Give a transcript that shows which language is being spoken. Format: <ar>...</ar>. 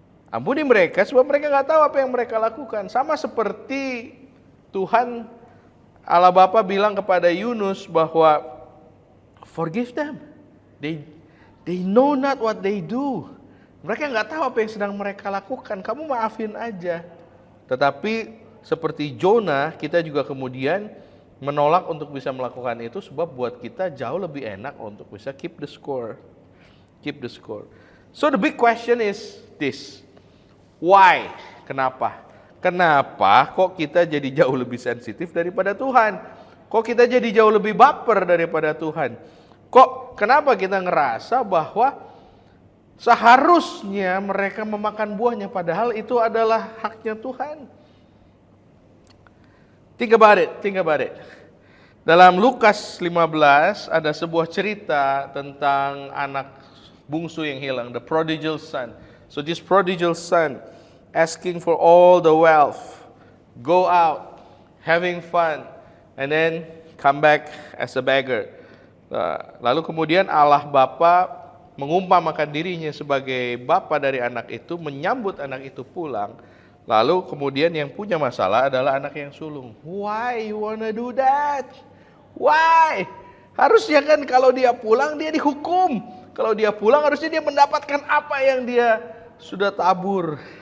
<id>Ampuni mereka, sebab mereka nggak tahu apa yang mereka lakukan. Sama seperti Tuhan Allah Bapa bilang kepada Yunus bahwa</id> <en>forgive them, they know not what they do.</en> <id>Mereka nggak tahu apa yang sedang mereka lakukan. Kamu maafin aja. Tetapi seperti Jonah, kita juga kemudian menolak untuk bisa melakukan itu, sebab buat kita jauh lebih enak untuk bisa</id> <en>keep the score. Keep the score. So the big question is this. Why?</en> <id>Kenapa? Kenapa kok kita jadi jauh lebih sensitif daripada Tuhan? Kok kita jadi jauh lebih baper daripada Tuhan? Kenapa kita ngerasa bahwa seharusnya mereka memakan buahnya, padahal itu adalah haknya Tuhan?</id> <en>Think about it.</en> <id>Dalam Lukas 15 ada sebuah cerita tentang anak bungsu yang hilang,</id> <en>the prodigal son. So this prodigal son asking for all the wealth, go out, having fun, and then come back as a beggar.</en> <id>Lalu kemudian Allah Bapa mengumpamakan dirinya sebagai bapa dari anak itu, menyambut anak itu pulang. Lalu kemudian yang punya masalah adalah anak yang sulung.</id> <en>Why you wanna do that? Why?</en> <id>Harusnya kan kalau dia pulang dia dihukum. Kalau dia pulang harusnya dia mendapatkan apa yang dia sudah tabur.</id>